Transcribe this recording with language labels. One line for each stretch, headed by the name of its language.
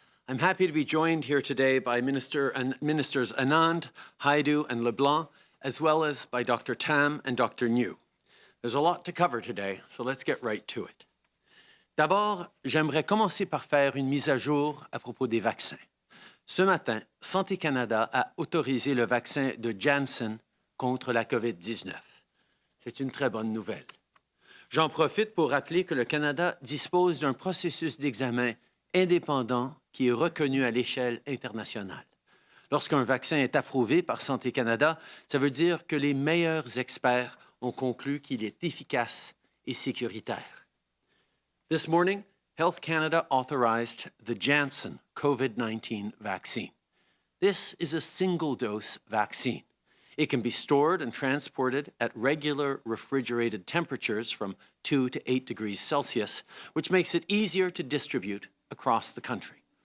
English: I'm happy to be joined here today by Ministers Anand, Haidu, and LeBlanc, as well as by Dr. Tam and Dr. New. There's a lot to cover today, so let's get right to it.
French: D'abord, j'aimerais commencer par faire une mise à jour à propos des vaccins. Ce matin, Santé Canada a autorisé le vaccin de Janssen contre la Covid-19. C'est une très bonne nouvelle. J'en profite pour rappeler que le Canada dispose d'un processus d'examen indépendant qui est reconnu à l'échelle internationale. Lorsqu'un vaccin est approuvé par Santé Canada, ça veut dire que les meilleurs experts ont conclu qu'il est efficace et sécuritaire.
English: This morning, Health Canada authorized the Janssen Covid-19 vaccine. This is a single-dose vaccine. It can be stored and transported at regular refrigerated temperatures from 2 to 8 degrees Celsius, which makes it easier to distribute across the country.